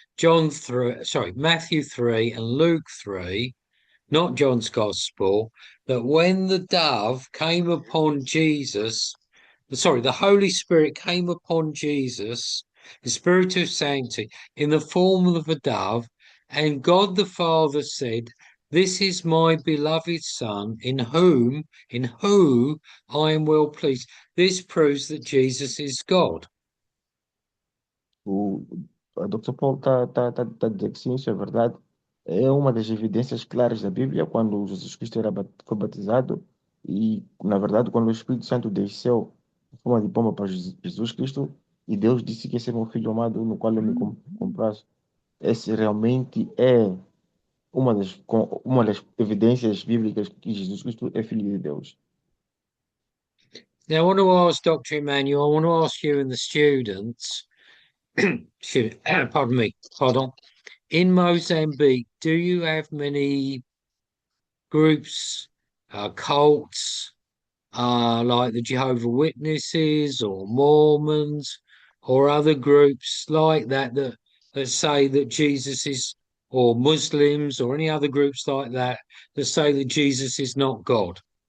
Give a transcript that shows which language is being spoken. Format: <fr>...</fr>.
<en>Matthew 3 and Luke 3, not John's Gospel, that when the dove came upon Jesus, the Holy Spirit came upon Jesus, the Spirit of sanctity, in the form of a dove, and God the Father said, "This is my beloved Son, in whom I am well pleased." This proves that Jesus is God.</en> <pt>O Dr. Paul tá a dizer que sim, isso é verdade. É uma das evidências claras da Bíblia quando Jesus Cristo foi batizado e, na verdade, quando o Espírito Santo desceu em forma de pomba para Jesus Cristo e Deus disse que esse é meu filho amado no qual eu me comprazo. Esse realmente é uma das evidências bíblicas que Jesus Cristo é filho de Deus.</pt> <en>Now, I want to ask Dr. Emmanuel, I want to ask you and the students, pardon. In Mozambique, do you have many groups, cults, like the Jehovah Witnesses or Mormons or other groups like that say that Jesus is, or Muslims or any other groups like that say that Jesus is not God?</en>